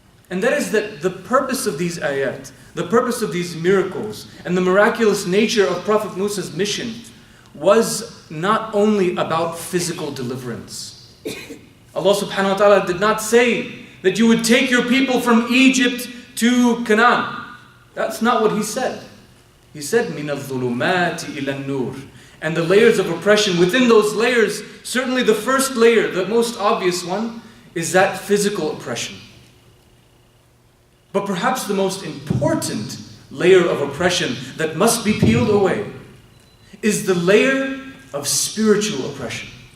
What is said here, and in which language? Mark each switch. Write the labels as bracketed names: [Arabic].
[English] And that is that the purpose of these ayat, the purpose of these miracles, and the miraculous nature of Prophet Musa's mission was not only about physical deliverance. Allah subhanahu wa ta'ala did not say that you would take your people from Egypt to Canaan. That's not what He said. He said, [Arabic] مِنَ الظُّلُمَاتِ إِلَى النُّورِ. [English] And the layers of oppression, within those layers, certainly the first layer, the most obvious one, is that physical oppression. But perhaps the most important layer of oppression that must be peeled away is the layer of spiritual oppression.